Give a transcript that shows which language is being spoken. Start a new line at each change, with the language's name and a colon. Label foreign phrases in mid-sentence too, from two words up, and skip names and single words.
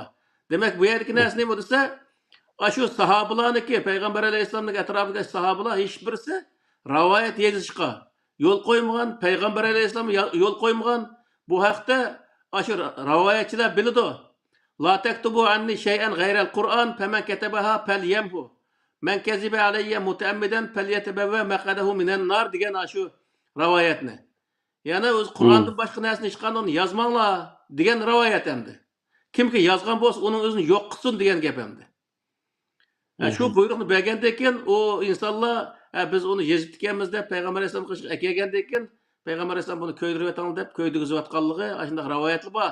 Uzbek: Demak, bu yerdagi narsa nima desa, shu sahobalarniki, payg'ambar alayhissalomning atrofidagi sahobalar hech birisi rivoyat yozishga yo'l qo'ymagan, payg'ambar alayhissalom yo'l qo'ymagan. Bu haqda shu rivoyatchilar biladi.
Arabic: لا تكتبوا عني شيئا غير القرآن فمن كتبها فليمحه. من كذب علي متعمدا فليتبوأ مقعده من النار
Uzbek: degan shu rivoyatni. Yana o'z Qur'ondan boshqa narsani hech qanday yozmanglar degan rivoyat endi. Kimki yozgan bo'lsa, uning o'zini yo'q qilsin degan gap endi. Shu buyruqni bergandan keyin u insonlar biz uni yezib ekanmiz deb payg'ambar alayhisalom qilishga kelgandan keyin payg'ambar alayhisalom buni ko'ydirib atang deb ko'ydirgizayotganligi shunday rivoyatlar bor.